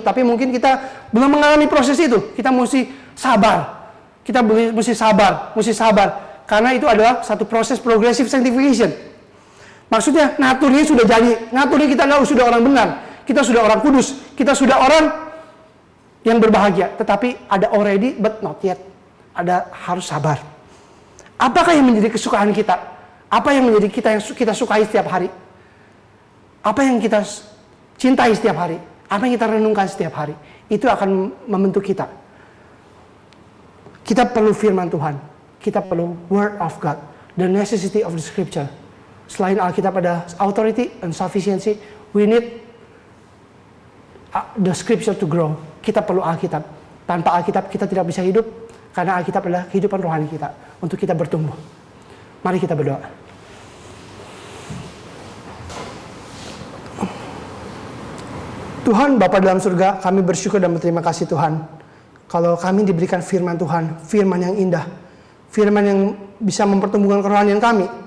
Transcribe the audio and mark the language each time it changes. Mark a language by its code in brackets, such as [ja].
[id] Tapi mungkin kita belum mengalami proses itu. Kita mesti sabar. Kita mesti sabar. Karena itu adalah satu proses progressive sanctification. Maksudnya naturnya sudah jadi. Naturnya kita sudah orang benar. Kita sudah orang kudus. Kita sudah orang yang berbahagia. Tetapi ada [en] already but not yet. [id] Ada harus sabar. Apakah yang menjadi kesukaan kita? Apa yang menjadi yang kita sukai setiap hari? Apa yang kita cintai setiap hari? Apa yang kita renungkan setiap hari? Itu akan membentuk kita. Kita perlu firman Tuhan. Kita perlu [en] word of God. The necessity of the scripture. [id] Selain Alkitab ada [en] authority and sufficiency, we need the scripture to grow. [id] Kita perlu Alkitab. Tanpa Alkitab kita tidak bisa hidup, karena Alkitab adalah kehidupan rohani kita untuk kita bertumbuh. Mari kita berdoa. Tuhan Bapa dalam surga, kami bersyukur dan berterima kasih Tuhan. Kalau kami diberikan firman Tuhan, firman yang indah, firman yang bisa mempertumbuhkan kerohanian kami.